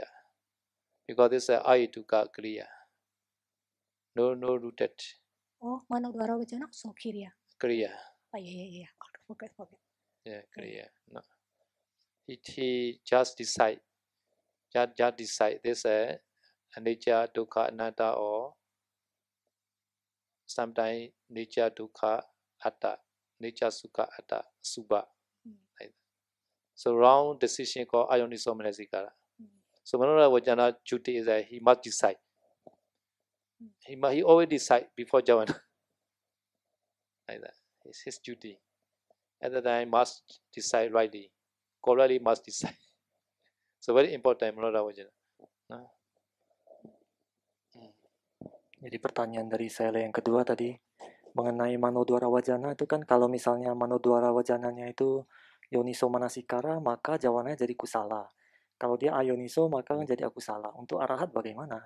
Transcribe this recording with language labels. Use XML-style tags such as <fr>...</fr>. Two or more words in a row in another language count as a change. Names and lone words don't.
<en>Because this is</en> <pi>Ayituka Kriya.</pi> <en>No rooted. Oh,</en> <pi>Mano Dwara Wajana</pi> <en>so Kriya. Kriya. Oh yeah. Forget. Yeah, Kriya. No. He just decide. Just decide this nature,</en> <pi>dukkha, anatta,</pi> <en>or sometimes nature,</en> <pi>dukkha, atta, nature, sukha, atta, subha.</pi> <en>Like that. So wrong decision called</en> <pi>ayoniso manasikara.</pi> <en>So</en> <pi>Mano Dwara Wajana</pi> <en>duty is that he must decide. He always decide before Javana. Like that. It's his duty. At the time must decide rightly. Correctly must decide. So very important</en> <pi>Mano Dwara Wajana.</pi> <en>No?</en> <id>Jadi pertanyaan dari saya yang kedua tadi mengenai</id> <pi>Mano Dwara Wajana</pi> <id>itu kan kalau misalnya</id> <pi>Mano Dwara Wajananya</pi> <id>itu</id> <pi>Yoniso Manasikara</pi> <id>maka jawananya jadi kusala. Kalau dia ayoniso maka jadi akusala. Untuk arahat bagaimana?</id>